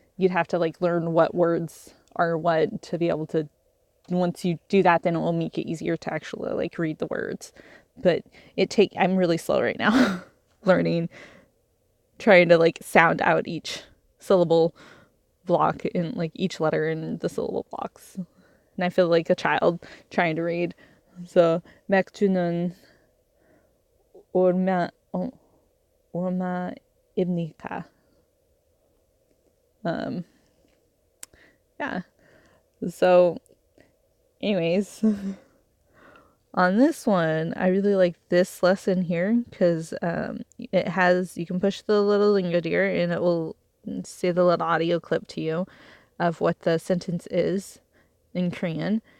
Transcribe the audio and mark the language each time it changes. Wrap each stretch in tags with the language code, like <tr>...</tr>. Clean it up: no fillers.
<en>You'd have to like learn what words are what to be able to, once you do that, then it will make it easier to actually like read the words. But I'm really slow right now learning, trying to like sound out each syllable block in like each letter in the syllable blocks. And I feel like a child trying to read. So</en> <ko>맥주는 얼마 얼마입니까?</ko> <en>Yeah. So, anyways, on this one, I really like this lesson here because it has, you can push the little LingoDeer and it will say the little audio clip to you of what the sentence is in Korean.</en>